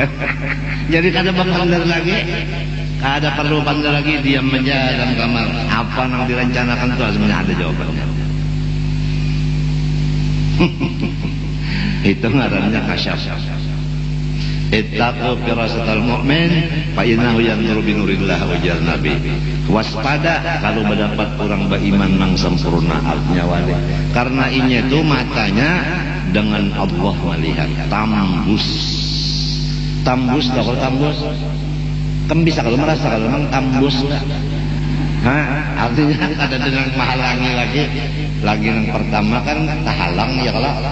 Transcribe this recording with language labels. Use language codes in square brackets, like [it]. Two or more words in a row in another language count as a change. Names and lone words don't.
[bjn] Jadi kada bandar lagi, kada perlu bandar lagi, diam aja dalam kamar. [id] Apa yang direncanakan itu sebenarnya ada jawabannya. [bjn] Itu ngarannya kasyaf. [ar] اتقوا فراسة المؤمن فإنه ينظر بنور الله [bjn] ujar Nabi. Waspada kalau mendapat orang beriman nang sempurna artinya wali. Karena ini itu matanya dengan Allah melihat tambus kalau tambus kan bisa kalau merasa kalau memang tambus artinya ada dengan menghalangi lagi yang pertama kan tahalang ya kalau